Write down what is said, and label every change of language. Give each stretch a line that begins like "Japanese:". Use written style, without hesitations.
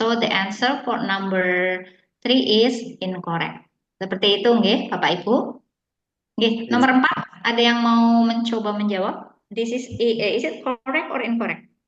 English: So the answer for number 3 is incorrect.
Indonesian: Seperti itu nggih Bapak Ibu. Nggih, nomor 4 ada yang mau mencoba menjawab?
English: This is it correct or incorrect?